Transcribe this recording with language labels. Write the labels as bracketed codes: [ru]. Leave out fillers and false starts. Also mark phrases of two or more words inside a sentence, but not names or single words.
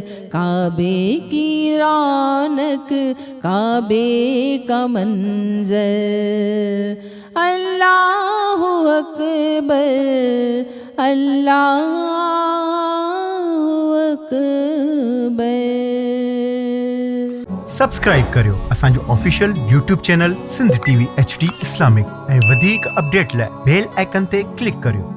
[ur] کعبے کی رونق، کعبے کا منظر، [ar] اللہ اکبر، اللہ اکبر۔ [sd] سبسکرائب करियो असांजो ऑफिशियल YouTube चैनल सिंध TV HD इस्लामिक ऐं वधीक अपडेट लाइ [en] bell icon [sd] ते क्लिक करियो।